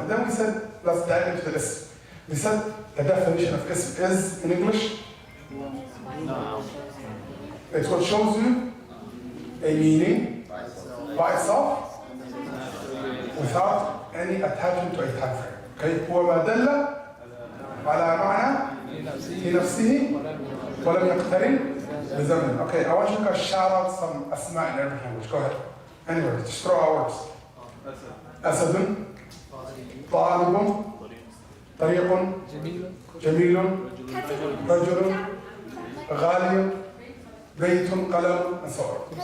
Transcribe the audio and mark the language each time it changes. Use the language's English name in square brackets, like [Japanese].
[English] And then we said, let's dive into the ism. We said the definition of ism is in English? It's what shows you a meaning by itself without any attachment to a time frame. Okay? [Arabic] هو ما دل على معنى في نفسه ولم يقترن بزمن. [English] Okay, I want you to shout out some asma in Arabic language. Go ahead. Anyway, just throw out words. [Arabic] أسد طالب طريق جميل رجل غالي بيت قلم [English] and so on.